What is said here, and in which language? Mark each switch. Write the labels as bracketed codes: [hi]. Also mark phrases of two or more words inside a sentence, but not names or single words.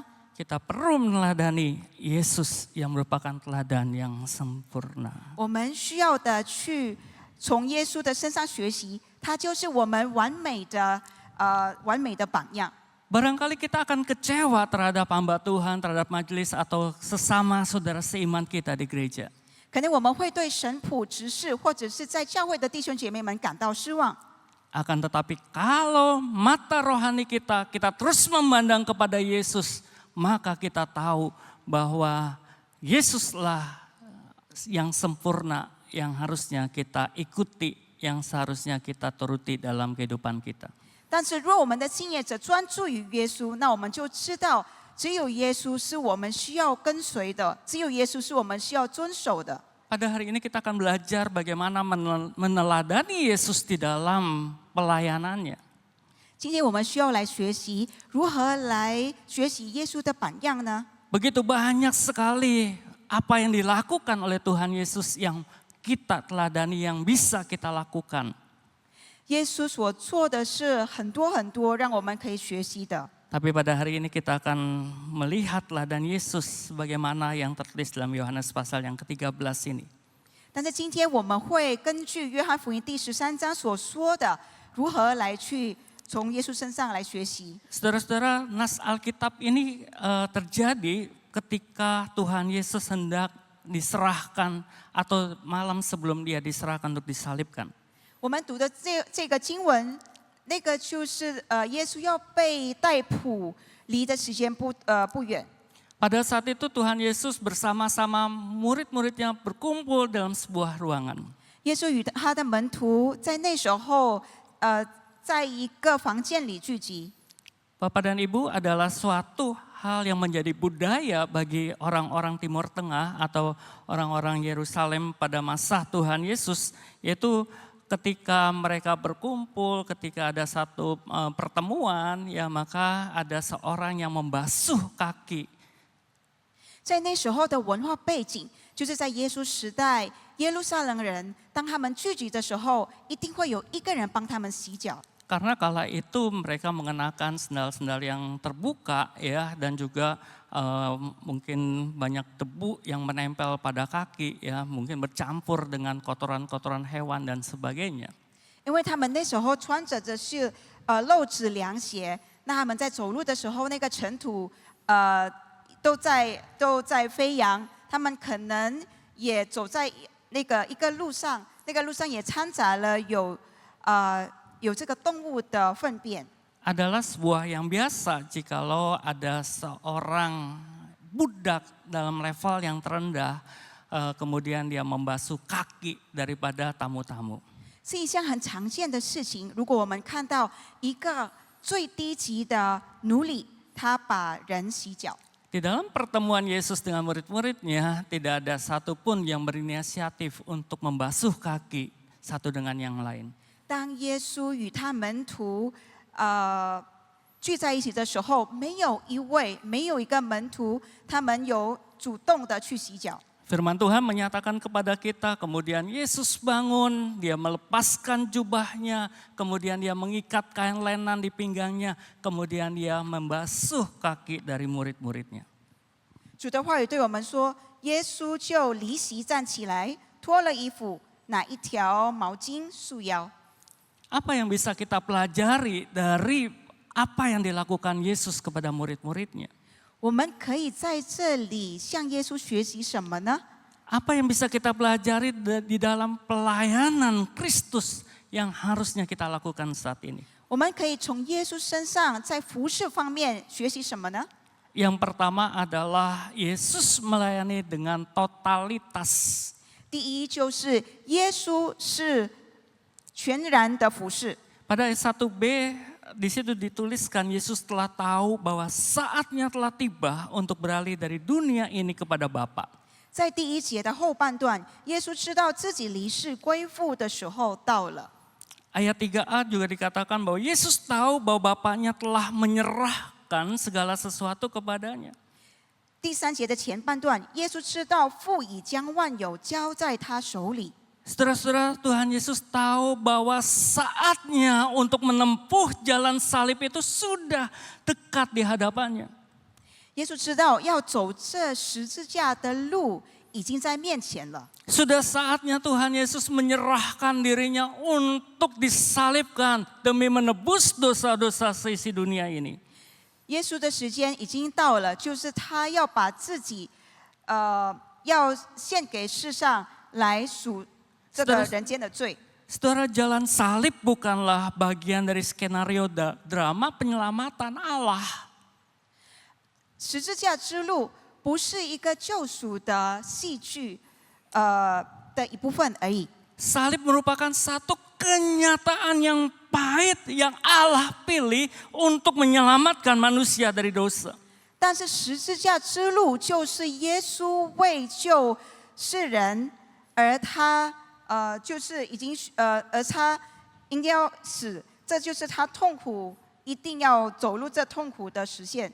[id] Kita perlu meneladani Yesus yang merupakan teladan yang sempurna. [zh] 我们需要的去从耶稣的身上学习，他就是我们完美的榜样。 [id] Barangkali kita akan kecewa terhadap hamba Tuhan, terhadap majelis atau sesama saudara seiman kita di gereja. [zh] 可能我们会对神仆、执事或者是在教会的弟兄姐妹们感到失望。 [id] Akan tetapi kalau mata rohani kita terus memandang kepada Yesus, maka kita tahu bahwa Yesuslah yang sempurna, yang harusnya kita ikuti, yang seharusnya kita turuti dalam kehidupan kita. [zh] 但是，若我们的信业者专注于耶稣，那我们就知道，只有耶稣是我们需要跟随的，只有耶稣是我们需要遵守的。 [id] Pada hari ini kita akan belajar bagaimana meneladani Yesus di dalam pelayanannya. [zh] 今天我们需要来学习如何来学习耶稣的榜样呢？ [id] Begitu banyak sekali apa yang dilakukan oleh Tuhan Yesus yang kita teladani, yang bisa kita lakukan. [zh] 耶稣所做的是很多很多，让我们可以学习的。 [id] Tapi pada hari ini kita akan melihat teladan Yesus bagaimana yang tertulis dalam Yohanes pasal yang ke-13 ini. [zh] 但是今天我们会根据约翰福音第13章所说的，如何来去从耶稣身上来学习。 [id] Saudara-saudara, nas Alkitab ini terjadi ketika Tuhan Yesus hendak diserahkan atau malam sebelum dia diserahkan untuk disalibkan. [zh] 我们读的这个经文，那个就是耶稣要被逮捕，离的时间不远。 [id] Pada saat itu Tuhan Yesus bersama-sama murid-muridnya berkumpul dalam sebuah ruangan. [zh] 耶稣与他的门徒在那时候，在一个房间里聚集。 [id] Bapak dan Ibu, adalah suatu hal yang menjadi budaya bagi orang-orang Timur Tengah atau orang-orang Yerusalem pada masa Tuhan Yesus, yaitu ketika mereka berkumpul, ketika ada satu pertemuan, ya maka ada seorang yang membasuh kaki. [zh] 在那时候的文化背景，就是在耶稣时代，耶路撒冷人当他们聚集的时候，一定会有一个人帮他们洗脚。 [id] Karena kala itu mereka mengenakan sendal-sendal yang terbuka ya, dan juga mungkin banyak debu yang menempel pada kaki ya, mungkin bercampur dengan kotoran-kotoran hewan dan sebagainya. [zh] 因为他们那时候穿着的是露趾凉鞋，那他们在走路的时候，那个尘土都在飞扬，他们可能也走在那个一个路上，那个路上也掺杂了有这个动物的粪便。 [id] Adalah sebuah yang biasa jikalau ada seorang budak dalam level yang terendah, kemudian dia membasuh kaki daripada tamu-tamu. [zh] 是一项很常见的事情。如果我们看到一个最低级的奴隶，他把人洗脚。 [id] Di dalam pertemuan Yesus dengan murid-muridnya, tidak ada satupun yang berinisiatif untuk membasuh kaki satu dengan yang lain. [zh] 当耶稣与他门徒聚在一起的时候，没有一个门徒，他们有主动的去洗脚。 [id] Firman Tuhan menyatakan kepada kita, kemudian Yesus bangun, dia melepaskan jubahnya, kemudian dia mengikat kain lenan di pinggangnya, kemudian dia membasuh kaki dari murid-muridnya. [zh] 主的话语对我们说，耶稣就离席站起来，脱了衣服，拿一条毛巾束腰。 [id] Apa yang bisa kita pelajari dari apa yang dilakukan Yesus kepada murid-muridnya? [zh] 我们可以在这里向耶稣学习什么呢？ [id] Apa yang bisa kita pelajari di dalam pelayanan Kristus yang harusnya kita lakukan saat ini? [zh] 我们可以从耶稣身上在服侍方面学习什么呢？ [id] Yang pertama adalah Yesus melayani dengan totalitas. [zh] 第一就是耶稣是全然的服侍。 [id] Pada ayat 1b di situ dituliskan Yesus telah tahu bahwa saatnya telah tiba untuk beralih dari dunia ini kepada Bapa. [zh] 在第一节的后半段，耶稣知道自己离世归父的时候到了。 [id] Ayat 3a juga dikatakan bahwa Yesus tahu bahwa Bapaknya telah menyerahkan segala sesuatu kepadanya. [zh] 第三节的前半段，耶稣知道父已将万有交在他手里。 [id] Saudara-saudara, Tuhan Yesus tahu bahwa saatnya untuk menempuh jalan salib itu sudah dekat di hadapannya. [zh] 耶稣知道要走这十字架的路已经在面前了。 [id] Sudah saatnya Tuhan Yesus menyerahkan dirinya untuk disalibkan demi menebus dosa-dosa seisi dunia ini. [zh] 耶稣的时间已经到了，就是他要把自己，要献给世上来赎这个人间的罪。 [id] Saudara, jalan salib bukanlah bagian dari skenario drama penyelamatan Allah. [zh] 十字架之路不是一个救赎的戏剧，的一部分而已。 [id] Salib merupakan satu kenyataan yang pahit yang Allah pilih untuk menyelamatkan manusia dari dosa. [zh] 但是十字架之路就是耶稣为救世人，而他就是已经而他应该要死，这就是他痛苦一定要走入这痛苦的实现。